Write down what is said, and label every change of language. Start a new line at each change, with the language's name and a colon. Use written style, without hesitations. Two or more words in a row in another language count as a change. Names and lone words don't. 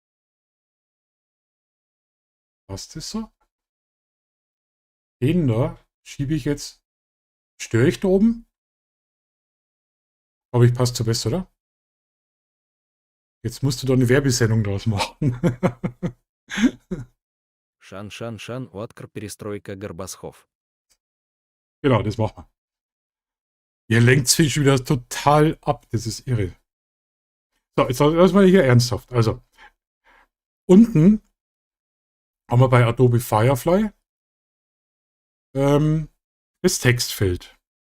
German: Passt das so? Den da schiebe ich jetzt. Störe ich da oben? Aber ich passt so besser, oder? Jetzt musst du da eine Werbesendung draus machen.
Russian: Шан-шан-шан, Откар, перестройка, Горбасхов.
German: Genau, das machen wir. Ihr lenkt sich wieder total ab. Das ist irre. So, jetzt lassen wir hier ernsthaft. Also, unten haben wir bei Adobe Firefly das Textfeld.